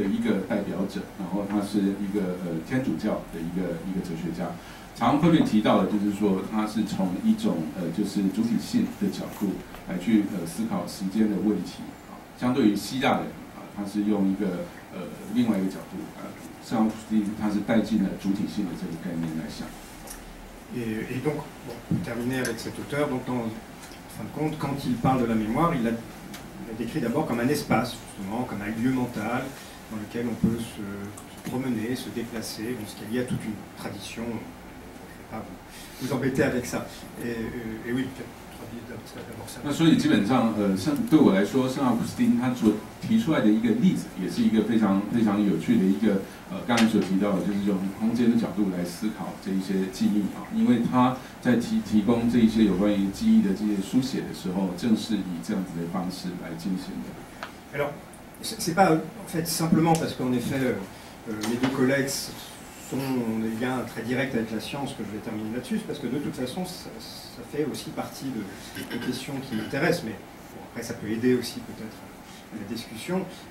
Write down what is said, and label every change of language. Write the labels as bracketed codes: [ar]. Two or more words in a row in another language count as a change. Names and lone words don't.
[zh] 一个代表者，然后他是一个天主教的一个哲学家，常会被提到的就是说他是从一种就是主体性的角度来去思考时间的问题啊，相对于希腊人啊，他是用一个另外一个角度圣奥古斯丁他是带进了主体性的这个概念来想。 [fr] Et donc, bon, pour terminer avec cet auteur, donc en fin de compte, quand il parle de la mémoire, il l'a décrit d'abord comme un espace, justement, comme un lieu mental dans lequel on peut se promener, se déplacer, bon, ce qui est lié à toute une tradition. Je ne vais pas vous embêter avec ça. Et oui, d'abord ça. [zh] 那所以基本上，像对我来说，圣奥古斯丁他所提出来的一个例子，也是一个非常有趣的一个刚才所提到的，就是用空间的角度来思考这一些记忆啊，因为他在提供这一些有关于记忆的这些书写的时候，正是以这样子的方式来进行的。 [fr] Alors, c'est pas en fait simplement parce qu'en effet, les deux collègues sont des liens très directs avec la science que je vais terminer là-dessus, parce que de toute façon, ça fait aussi partie des questions qui m'intéressent, mais bon, après ça peut aider aussi peut-être à la discussion.